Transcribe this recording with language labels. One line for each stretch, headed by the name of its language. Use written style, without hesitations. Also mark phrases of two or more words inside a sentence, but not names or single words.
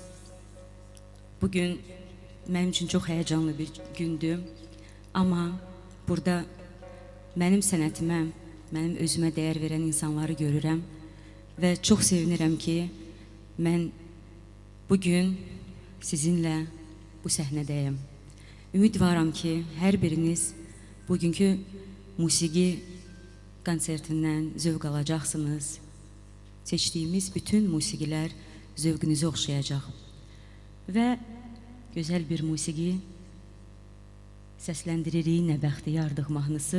Turkish: Bugün benim için çok heyecanlı bir gündü. Ama burada benim sənətimə, benim özüme değer veren insanları görürəm. Ve çok sevinirəm ki, ben bugün sizinle bu səhnədəyəm.
Azerbaijani: Ümid varam ki, her biriniz bugünkü musiqi konsertinden zövq alacaqsınız. Seçtiğimiz bütün musiqilər zövqünüzü oxşayacaq. Və gözəl bir musiqi səsləndiririk Nə Bəxtiyardıq mahnısı.